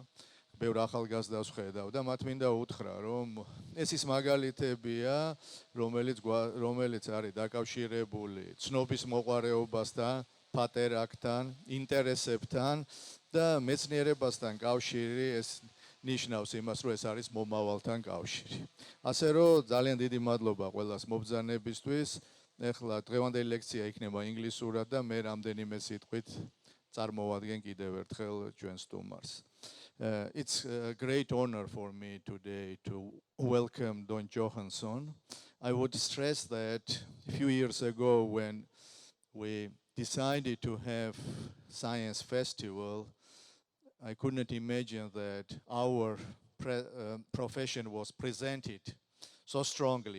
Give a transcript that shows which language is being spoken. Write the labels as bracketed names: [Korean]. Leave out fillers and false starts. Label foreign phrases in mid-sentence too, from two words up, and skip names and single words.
[Georgian] ბევრ ახალგაზრდას ვხედავ და მათ მინდა უთხრა, რომ ეს ის მაგალითებია, რომელიც არის დაკავშირებული ცნობის მოყვარეობასთან, პატერაკთან, ინტერესებთან და მეცნიერებასთან კავშირი ეს ნიშნავს იმას, რომ ეს არის მომავალთან კავშირი. ასე რომ ძალიან დიდი მადლობა ყველას მობრძანებისთვის. ეხლა დღევანდელი ლექცია იქნება ინგლისურად და მე რამდენიმე სიტყვით წარმოვადგენ კიდევ ერთხელ ჩვენ სტუმარს. [English] It's a great honor for me today to welcome Don Johanson. I would stress that a few years ago when we decided to have science festival, I couldn't imagine that our profession was presented so strongly.